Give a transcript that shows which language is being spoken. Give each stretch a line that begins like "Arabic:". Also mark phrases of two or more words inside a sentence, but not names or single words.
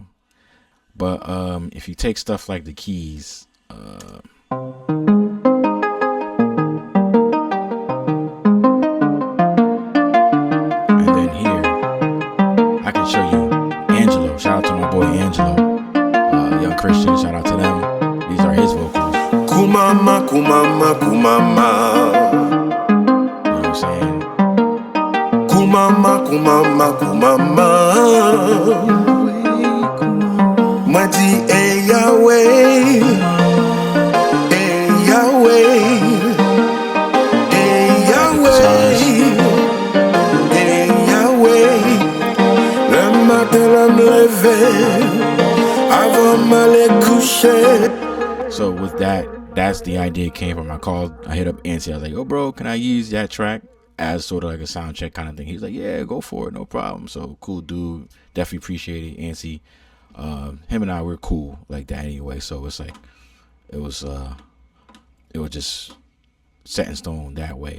English: But if you take stuff like the keys, and then here, I can show you Angelo. Shout out to my boy Angelo, Young Christian. Shout out to them. These are his vocals. Kumama, kumama, kumama. You know what I'm saying? Kumama, kumama, kumama. Madi e Yahweh, e Yahweh, e Yahweh, e Yahweh.
French: Le matin la me lever, avant m'aller coucher.
English: So with that's the idea came from. I hit up Ancy. I was like, "Oh, bro, can I use that track as sort of like a sound check kind of thing?" He's like, "Yeah, go for it, no problem." So cool dude, definitely appreciate it, Ancy. Him and I were cool like that anyway, so it's like it was just set in stone that way.